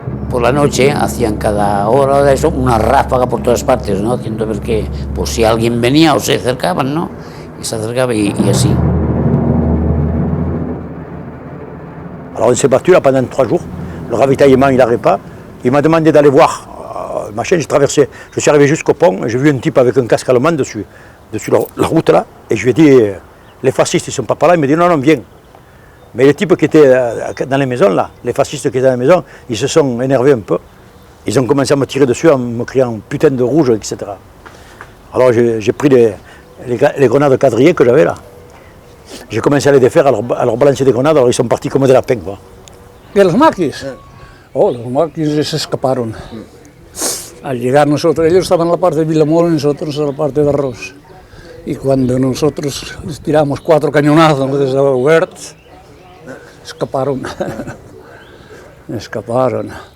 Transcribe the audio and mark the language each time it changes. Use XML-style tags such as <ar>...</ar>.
<es>Por la noche hacían cada hora de eso una ráfaga por todas partes, ¿no? Haciendo ver que por si alguien venía o se acercaban, ¿no? Y se acercaba y así.</es> <fr>Alors on s'est battu là pendant 3 jours, le ravitaillement il n'arrêtait pas. Il m'a demandé d'aller voir, machin, j'ai traversé, je suis arrivé jusqu'au pont, et j'ai vu un type avec un casque allemand dessus la route là, et je lui ai dit, les fascistes ils sont pas par là, il m'a dit non, non, viens. Mais les types qui étaient dans les maisons, là, les fascistes qui étaient dans les maisons, ils se sont énervés un peu. Ils ont commencé à me tirer dessus en me criant putain de rouge, etc. Alors j'ai pris les grenades quadrillées que j'avais là. J'ai commencé à les défaire, à leur balancer des grenades, alors ils sont partis comme des lapins, quoi.</fr> <es>¿Y los maquis? Oh, los maquis se escaparon. Al llegar nosotros, ellos estaban en la parte de Vilamoro y nosotros en la parte de Arroz. Y cuando nosotros les tiramos 4 cañonazos desde Huert, escaparon. Escaparon.</es>